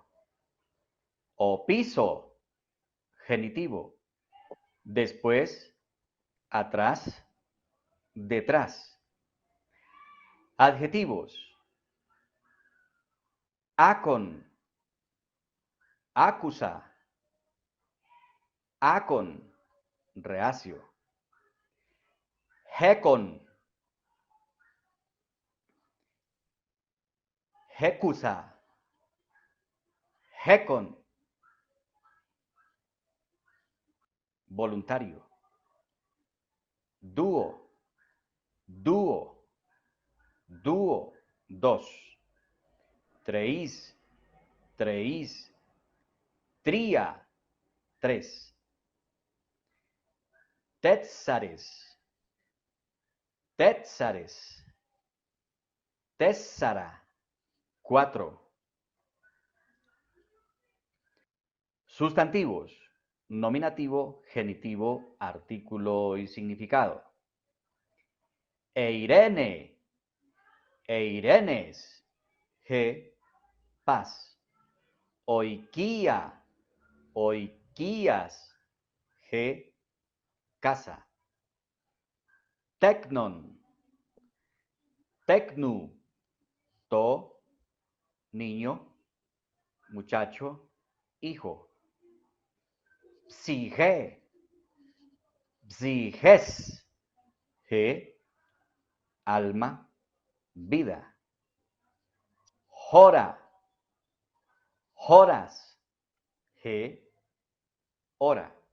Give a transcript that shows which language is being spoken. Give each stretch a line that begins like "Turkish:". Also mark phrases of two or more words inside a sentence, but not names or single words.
Greek: Ὀ πίσω, genitivo.
Spanish: Después, atrás, detrás.
Greek: Adjetivos. ἄκων, ἄκουσα,
Spanish: acon, reacio.
Greek: ἑκών, ἑκοῦσα, ἑκόν,
Spanish: voluntario.
Greek: δύο, δύο, δύο, dos. τρεῖς, τρεῖς.
Spanish: Tría, tres.
Greek: τέσσαρες, τέσσαρες. Tétzara,
Spanish: cuatro. Sustantivos. Nominativo, genitivo, artículo y significado.
Greek: εἰρήνη, εἰρήνης, ἡ, paz. οἰκία, οἰκίας, ἡ, casa. τέκνον, τέκνου, τό,
Spanish: niño, muchacho, hijo.
Greek: ψυχή, ψυχῆς, ἡ,
Spanish: alma, vida.
Greek: ὥρα, ὥρας, ἡ, hora.